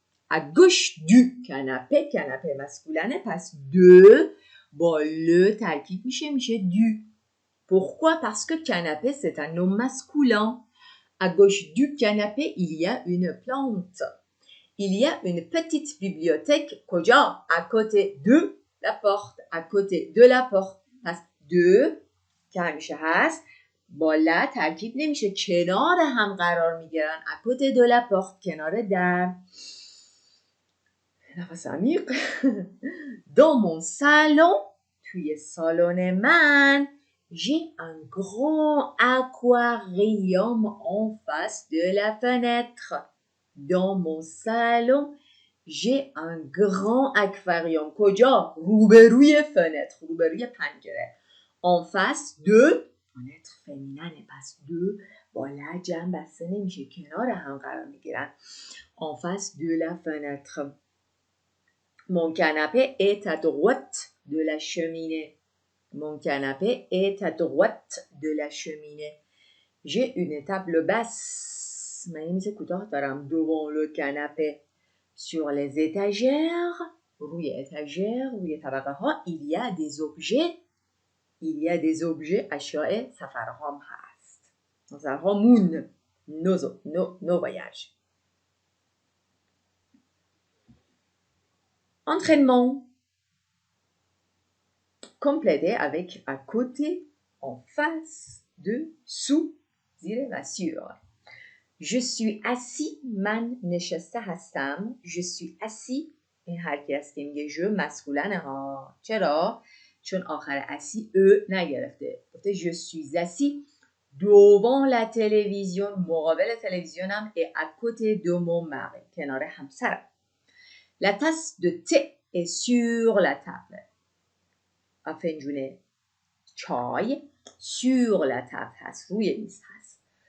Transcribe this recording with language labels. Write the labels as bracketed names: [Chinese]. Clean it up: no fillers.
[French] À gauche du canapé masculine passe de با le [Persian] ترکیب میشه [French] du. Pourquoi? Parce que canapé c'est un nom masculin. À gauche du canapé il y a une plante. Il y a une petite bibliothèque. [Persian] کجا؟ [French] À côté de la porte. À côté de la porte. [Persian] پس de که همیشه هست با لا ترکیب نمیشه. کنار هم قرار میگیرن. [French] à côté de la porte [Persian] کنار در. نفس عمیق. [French] dans mon salon [Persian] توی سالن من [French] j'ai un grand aquarium en face de la fenêtre. Dans mon salon J'ai un grand aquarium. [Persian] کجا؟ روبروی فنتر، روبروی پنجره. En face de فنتر فمیننه، پس دو با لا جمع بسته نمیشه، کنار هم قرار میگیرن. [French] En face de la fenêtre. Mon canapé est à droite de la cheminée. Mon canapé est à droite de la cheminée. J'ai une table basse. [Persian] من یه میز کوتاه دارم. [French] Devant le canapé. Sur les étagères. [Persian] روی étagères. روی طبقه ها. [French] Il y a des objets. Il y a des objets. [Persian] اشیاء سفرهام هست. سفرهامون. [French] Nos voyages. Entraînement. Complété avec à côté, en face, dessous, زیر و sur. Je suis assis, [Persian] من نشسته هستم. [French] Je suis assis. [Persian] این هر کی است که میگه je مسئولنه ها. چرا؟ چون آخر assis نگرفته. گفته [French] je suis assis devant la télévision. [Persian] مقابل تلویزیونم [French] et à côté de mon mari. [Persian] کنار همسرم. [French] La tasse de thé est sur la table. [Persian] فنجون چای [French] sur la table [Persian] هست، روی میز هست.